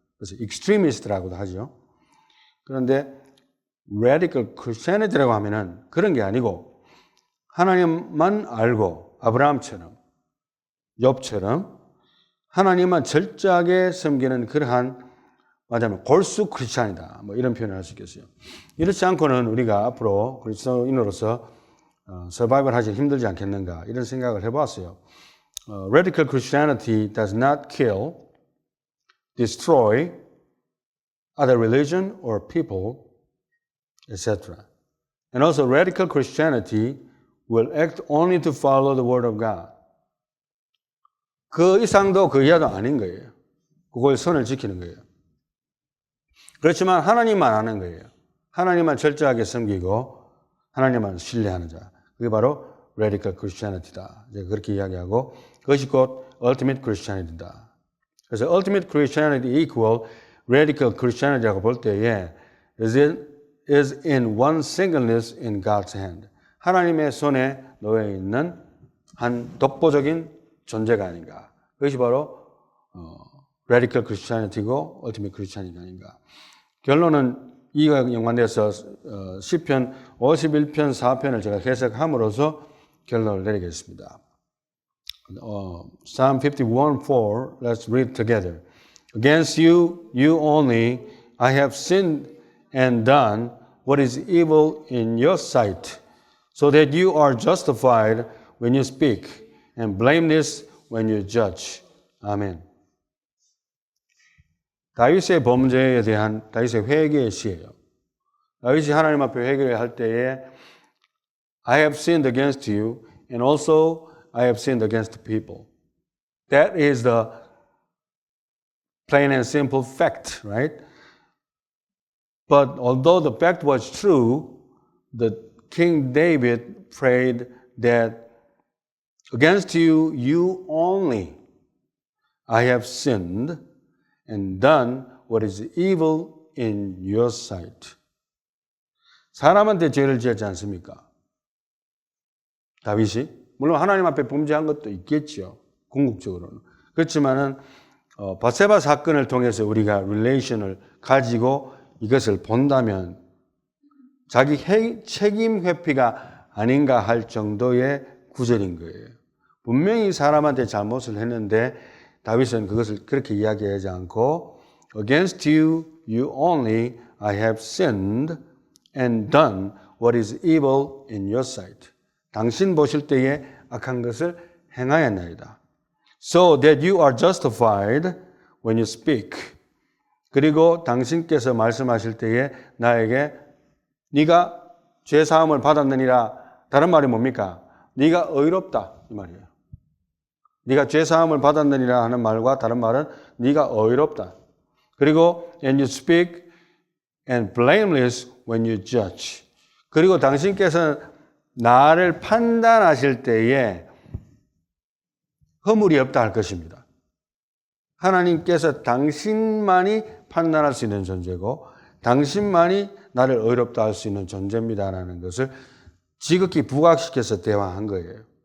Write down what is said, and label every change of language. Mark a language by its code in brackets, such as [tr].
[ko] 그래서 extremist라고도 하죠. 그런데 radical Christianity라고 하면은 그런 게 아니고 하나님만 알고 아브라함처럼 욥처럼 하나님만 철저하게 섬기는 그러한 말하자면 골수 크리스찬이다. 뭐 이런 표현을 할 수 있겠어요. 이렇지 않고는 우리가 앞으로 그리스도인으로서 서바이벌 하기 힘들지 않겠는가 이런 생각을 해보았어요. [en] Radical Christianity does not kill, destroy other religion or people, etc. And also radical Christianity will act only to follow the word of God. [ko] 그 이상도 그 이하도 아닌 거예요. 그걸 선을 지키는 거예요. 그렇지만 하나님만 아는 거예요. 하나님만 철저하게 섬기고 하나님만 신뢰하는 자. 그게 바로 radical Christianity다. 제가 그렇게 이야기하고 그것이 곧 ultimate Christianity다. 그래서 [en] ultimate Christianity equal radical Christianity [ko] 라고 볼 때에 [en] is in one singleness in God's hand. [ko] 하나님의 손에 놓여 있는 한 독보적인 존재가 아닌가. 그것이 바로 radical Christianity고 ultimate Christianity 아닌가. 결론은 이와 연관돼서 시편 51편 4편을 제가 해석함으로써 결론을 내리겠습니다. [en] Psalm 51:4, let's read together. Against you, you only, I have sinned and done what is evil in your sight, so that you are justified when you speak, and blameless when you judge. [ko] 아멘. 다윗의 범죄에 대한 다윗의 회개의 시예요. 다윗이 하나님 앞에 회개를 할 때에 [en] I have sinned against you, and also I have sinned against the people. That is the plain and simple fact, right? But although the fact was true, the King David prayed that against you, you only, I have sinned and done what is evil in your sight. [ko] 사람한테 죄를 지었지 않습니까? 다윗이? 물론 하나님 앞에 범죄한 것도 있겠죠. 궁극적으로는. 그렇지만은 바세바 사건을 통해서 우리가 릴레이션을 가지고 이것을 본다면 자기 책임 회피가 아닌가 할 정도의 구절인 거예요. 분명히 사람한테 잘못을 했는데 다윗은 그것을 그렇게 이야기하지 않고 [en] Against you, you only, I have sinned and done what is evil in your sight. [ko] 당신 보실 때에 악한 것을 행하였나이다. [en] So that you are justified when you speak. [ko] 그리고 당신께서 말씀하실 때에 나에게 네가 죄사함을 받았느니라. 다른 말이 뭡니까? 네가 의롭다 이 말이에요. 네가 죄사함을 받았느니라 하는 말과 다른 말은 네가 의롭다. 그리고 [en] and you speak and blameless when you judge. [ko] 그리고 당신께서 나를 판단하실 때에 허물이 없다 할 것입니다. 하나님께서 당신만이 판단할 수 있는 존재고 당신만이 나를 의롭다 할 수 있는 존재입니다라는 것을 지극히 부각시켜서 대화한 거예요.